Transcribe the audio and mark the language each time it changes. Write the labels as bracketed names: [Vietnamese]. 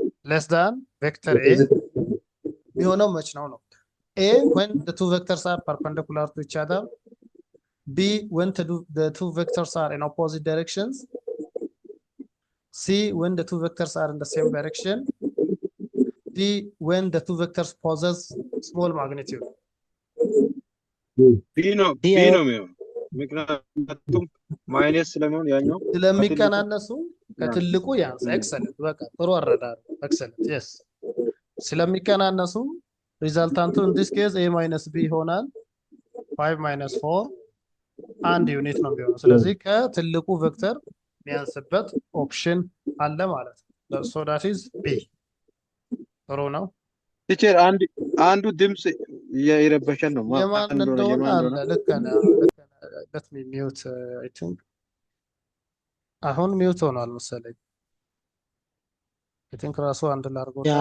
[English] less than vector A [Amharic] የሚሆነው መች ነው [English] A when the two vectors are perpendicular to each other B when the two vectors are in opposite directions C when the two vectors are in the same direction D when the two vectors possess small magnitude [Amharic] B ነው ምክንያቱም ማይነስ ስለሚሆን ያኛው ስለሚቀናነሱ ከትልቁ ያንስ ኤክሰለንት በቃ ጥሩ አረዳድ ኤክሰለንት yes ስለሚቀናነሱ ሪዛልታንቱ [English] in this case A minus B [Amharic] ይሆናል 5 minus 4 አንድ ዩኒት ነው የሚሆነው ስለዚህ ከትልቁ ቬክተር የሚያንስበት ኦፕሽን አለ ማለት ነው [English] so that is B [Amharic] ጥሩ ነው ቲቸር አንዱ ድምጽ እየረበሸን ነው የማን እንደሆነ አለ ልክ ነው [English] let me mute I think [Amharic] አሁን ሚውት ሆኗል መሰለኝ [English] I think [Amharic] ራሱ አንድ ላርጎ